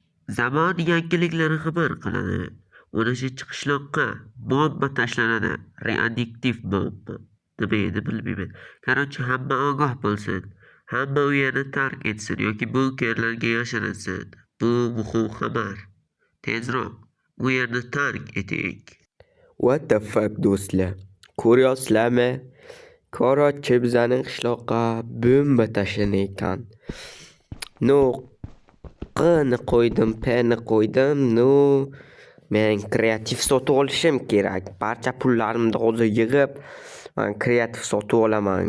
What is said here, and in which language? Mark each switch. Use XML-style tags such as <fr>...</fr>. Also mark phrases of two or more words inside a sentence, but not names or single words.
<uz>Zamon yangiliklari xabar qiladi. 13-qishloqqa bomba tashlanadi. Radioaktiv bomba. Nima edi bilmayman. Qarochi hamma ogoh bo'lsin. Hamma uyini tark etsin yoki bunkerlarga yashirinsin. Bu muhim xabar. Tezroq u yerni tark eting.</uz> <en>What the fuck</en> <uz>do'stlar? Ko'ryapsizlarmi? Qarochi bizning qishloqqa bomba tashlanayotgan. No, qni qo'ydim, pni qo'ydim. No, men kreativ sotib olishim kerak. Barcha pullarimni hozir yig'ib, men kreativ sotib olaman.</uz>